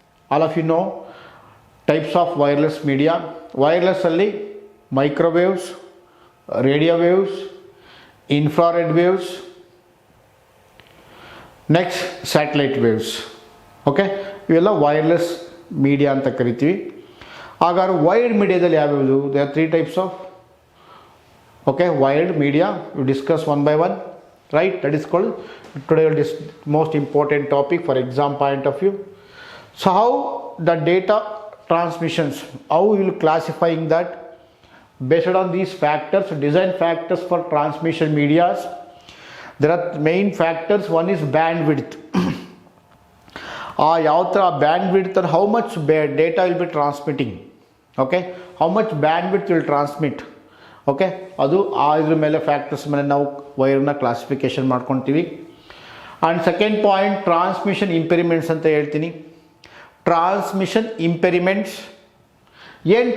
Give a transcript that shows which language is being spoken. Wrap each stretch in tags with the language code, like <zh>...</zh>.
<en>All of you know types of wireless media. ವೈರ್ಲೆಸ್ಸಲ್ಲಿ microwaves, radio waves, infrared waves, next satellite waves.</en> <kn>Okay, ಇವೆಲ್ಲ wireless media ಅಂತ ಕರಿತೀವಿ. ಹಾಗಾದ್ರೆ wired ಮೀಡಿಯಾದಲ್ಲಿ ಯಾವ್ಯಾವುದು?</kn> <en>They are 3 types of. Okay, wired media we discuss one by one, right. That is called today most important topic for exam point of view. So how the data transmissions, how you will classifying that based on these factors, design factors for transmission medias. There are main factors. One is bandwidth.</en> <kn>ಯಾವ ಥರ</kn> <en>bandwidth and how much data will be transmitting. Okay, how much bandwidth will transmit.</en> <kn>Okay, ಅದು ಇದ್ರ ಮೇಲೆ factors ಮೇಲೆ ನಾವು ವೈರ್ನ classification ಮಾಡ್ಕೊತೀವಿ. And second point transmission ಇಂಪೆರಿಮೆಂಟ್ಸ್ ಅಂತ ಹೇಳ್ತೀನಿ. ಟ್ರಾನ್ಸ್ಮಿಷನ್ ಇಂಪೆರಿಮೆಂಟ್ಸ್ ಏನು?</kn>